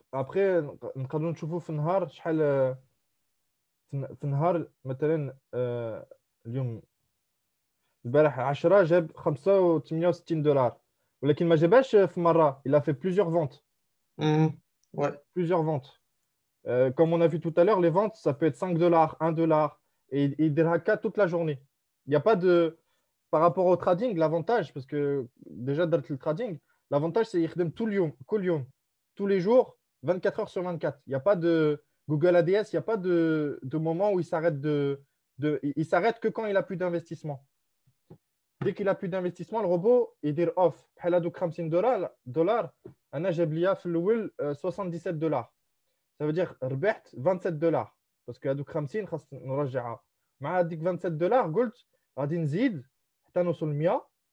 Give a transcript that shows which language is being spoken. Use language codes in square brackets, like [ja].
[ar] Après نقدروا نشوفوا في النهار شحال في النهار مثلا اليوم البارح 10 جاب 65 دولار ولكن ما جابهاش في مره. [fr] Il a fait plusieurs ventes. Ouais. Plusieurs ventes. Comme on a vu tout à l'heure, les ventes, ça peut être 5 dollars, 1 dollar. Et il dira qu'à toute la journée. Il n'y a pas de. Par rapport au trading, l'avantage, parce que déjà dans le trading, l'avantage, c'est qu'il tout le jour, tous les jours, 24 heures sur 24. Il n'y a pas de Google ADS, il n'y a pas de moment où il s'arrête il s'arrête que quand il n'a plus d'investissement. Dès qu'il n'a plus d'investissement, le robot, il dit off. [ar] بحال هذوك 50 دولار انا جاب ليا في الاول 77 دولار. [fr] Ça veut dire [ar] ربحت 27 دولار باسكو هذوك 50 خاص نرجعها. مع هذيك 27 دولار قلت غادي نزيد حتى نوصل 100.